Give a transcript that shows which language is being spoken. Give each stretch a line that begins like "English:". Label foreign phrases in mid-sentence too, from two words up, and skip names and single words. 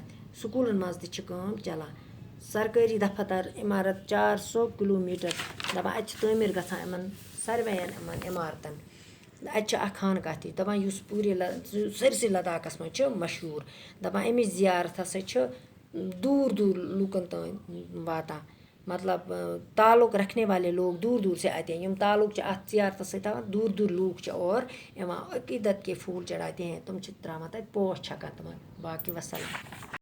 Kashmiri: سکوٗلن منٛز تہِ چھِ کٲم چلان. سرکٲری دفتر عمارت 400 کلومیٹر. دپان اتہِ چھِ تعمیٖر گژھان یِمن ساروین یِمن عمارتن. اتہِ چھِ اکھ خانقاہ تہِ دپان یُس پوٗرے سٲرسٕے لداخس منٛز چھُ مشہوٗر. دپان امِچ زیارت ہسا چھِ دوٗر دوٗر لُکن تام واتان.
Urdu: مطلب تعلق رکھنے والے لوگ دور دور سے آتے ہیں.
Kashmiri: یِم تعلق چھِ اتھ زیارتس سۭتۍ تھاوان، دوٗر دوٗر لوٗکھ چھِ اور یِوان
Urdu: عقیدت کے پھول چڑھاتے ہیں.
Kashmiri: تِم چھِ تراوان تتہِ پوش چھکان تِمن. باقٕے وسلام.